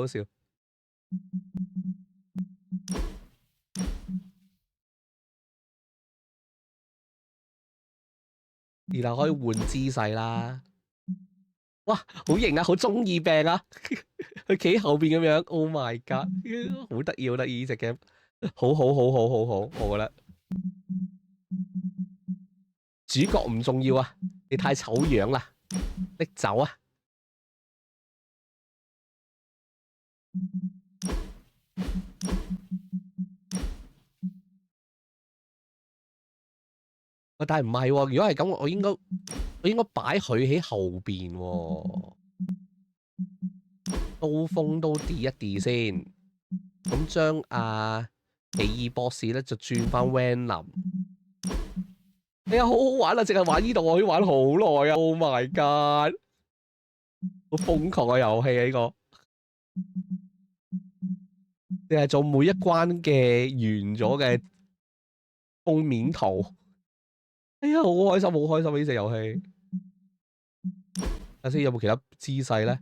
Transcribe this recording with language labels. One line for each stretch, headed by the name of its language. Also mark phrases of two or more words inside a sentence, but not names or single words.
Cantonese: 然後可以換姿勢啦，哇，好型啊，好中意病啊，佢企後邊咁樣 ，
English: Oh my god，
Cantonese: 好得意呢隻 game， 好，我覺得主角唔重要啊，你太醜樣啦，拎走啊！但係唔係喎？如果係咁，我應該擺佢喺後邊喎。刀鋒都 D 一 D 先，咁將奇異博士咧就轉翻 Venom。哎呀，好好玩啊！淨係玩呢度我可以玩好耐啊 ！
English: Oh my god，
Cantonese: 好瘋狂嘅遊戲啊！呢個你係做每一關嘅完咗嘅封面圖。哎呀，好開心呢隻遊戲。睇下先有冇其他姿勢咧？